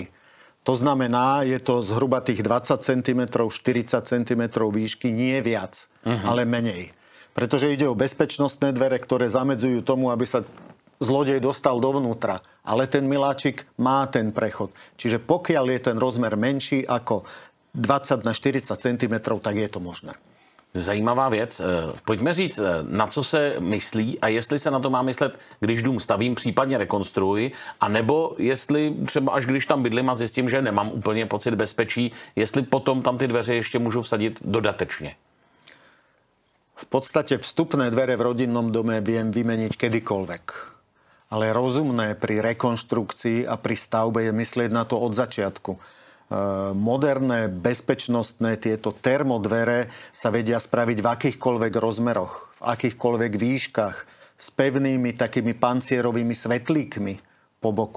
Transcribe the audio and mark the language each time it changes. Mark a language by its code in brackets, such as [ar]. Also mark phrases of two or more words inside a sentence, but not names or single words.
[sk] To znamená, je to zhruba tých 20 cm, 40 cm výšky, nie viac, ale menej. Pretože ide o bezpečnostné dvere, ktoré zamedzujú tomu, aby sa zlodej dostal dovnútra. Ale ten miláčik má ten prechod. Čiže pokiaľ je ten rozmer menší ako 20 na 40 cm, tak je to možné. [cs] Zajímavá věc. Pojďme říct, na co se myslí a jestli se na to má myslet, když dům stavím, případně rekonstruuji, anebo jestli třeba až když tam bydlím a zjistím, že nemám úplně pocit bezpečí, jestli potom tam ty dveře ještě můžu vsadit dodatečně. [sk] V podstate vstupné dvere v rodinnom dome viem vymeniť kedykoľvek. Ale rozumné pri rekonštrukcii a pri stavbe je myslieť na to od začiatku. Moderné, bezpečnostné tieto termodvere sa vedia spraviť v akýchkoľvek rozmeroch, v akýchkoľvek výškach, s pevnými takými pancierovými svetlíkmi po boku.